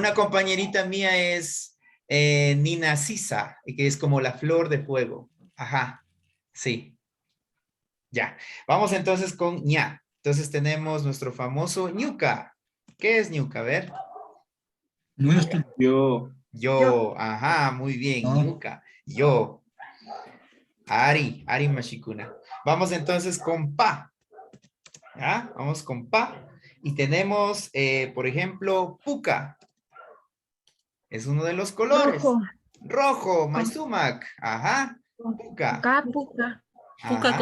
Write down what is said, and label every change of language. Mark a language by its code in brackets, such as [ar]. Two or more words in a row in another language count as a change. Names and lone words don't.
[es] Una compañerita mía es Ninasisa, que es como la flor de fuego. Ajá, sí. Ya. Vamos entonces con ña. Entonces tenemos nuestro famoso ñuca. ¿Qué es ñuca? A ver. Nuestro. Yo. Ajá, muy bien. Ah. [qu] Ñuca. Yo. Ari Mashikuna. [es] Vamos entonces con pa. ¿Ya? Vamos con pa. Y tenemos, por ejemplo, puca. Es uno de los colores. Rojo, Maizumak. Ajá. Puca. Puca. Puca Ajá.